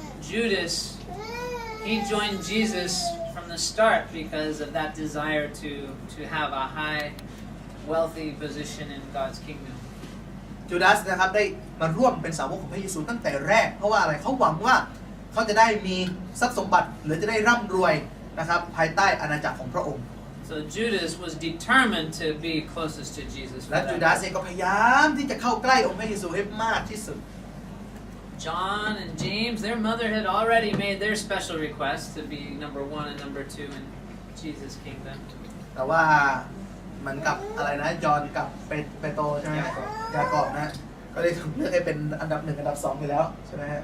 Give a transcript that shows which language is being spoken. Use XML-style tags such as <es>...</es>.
<en>Judas, he joined Jesus from the start because of that desire to have a high, wealthy position in God's kingdom.</en> <th>จูดาสนะครับได้มาร่วมเป็นสาวกของพระเยซูตั้งแต่แรกเพราะว่าอะไรเขาหวังว่าเขาจะได้มีทรัพย์สมบัติหรือจะได้ร่ำรวยนะครับภายใต้อาณาจักรของพระองค์</th> <en>So Judas was determined to be closest to Jesus.</en> <th>และจูดาสเองก็พยายามที่จะเข้าใกล้องค์พระเยซูให้มากที่สุด</th> <en>John and James, their mother had already made their special request to be number 1 and number 2 in Jesus' kingdom.</en> <th>แต่ว่าเหมือนกับอะไรนะยอห์นกับเปโตรใช่ไหมยากอบนะก็เลยถูกเลือกให้เป็นอันดับ1อันดับ2ไปแล้วใช่ไหมฮะ</th>